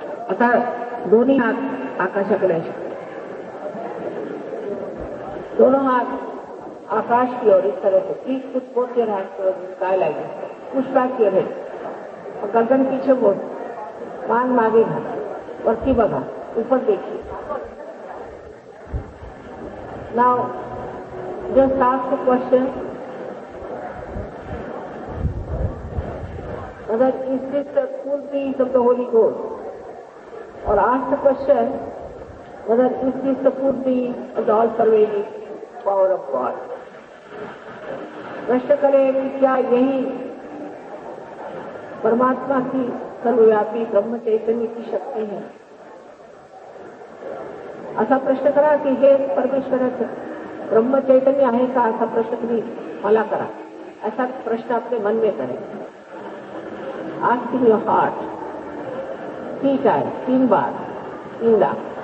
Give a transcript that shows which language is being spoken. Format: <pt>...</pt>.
<mr>आता दोन्ही हात आकाशाकडे असे,</mr> <hi>दोनों हाथ आकाश की ओर इस तरह से.</hi> <en>Please put both your hands towards the sky like this. Push back your head</en> <hi>और गर्दन पीछे मोड़,</hi> <mr>मान मागे घा, वरती बघा,</mr> <hi>ऊपर देखिए.</hi> <en>Now just ask the question, whether is this the full peace of the Holy Ghost? Or ask the question, whether is this the full peace of the all-pervading power of God?</en> <hi>प्रश्न करें कि क्या यही परमात्मा की सर्वव्यापी ब्रह्म चैतन्य की शक्ति है?</hi> <mr>असा प्रश्न करा की हे परमेश्वराचं ब्रह्म चैतन्य आहे का, असा प्रश्न तुम्ही मला करा.</mr> <hi>ऐसा प्रश्न अपने मन में करें.</hi> <en>Ask in your heart 3 times,</en> <hi>3 bar, 3 bar.</hi>